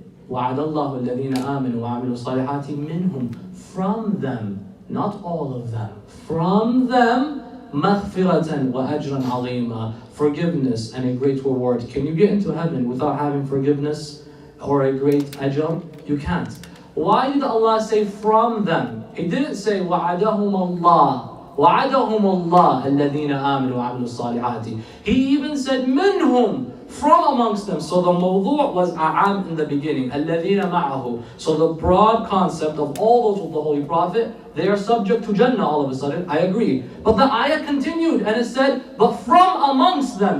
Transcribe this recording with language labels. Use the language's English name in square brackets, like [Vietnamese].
[Arabic] وَعَدَ اللَّهُ الَّذِينَ آمَنُوا وَعَمِلُوا الصَّالِحَاتِ مِنْهُمْ, [English] from them, not all of them, from them, [Arabic] مَغْفِرَةً وَأَجْرًا عَظِيمًا, [English] forgiveness and a great reward. Can you get into heaven without having forgiveness or a great ajr? You can't. Why did Allah say from them? He didn't say [Arabic] وَعَدَهُمَ اللَّهُ وَعَدَهُمُ اللَّهُ الَّذِينَ آمَنُوا وَعَمِلُوا الصَّالِحَاتِ. [English] He even said مِنْهُمْ, from amongst them. So the mawdu' was a'am in the beginning, [Arabic] الَّذِينَ مَعَهُ. [English] So the broad concept of all those with the Holy Prophet, they are subject to Jannah all of a sudden. I agree. But the ayah continued and it said, but from amongst them.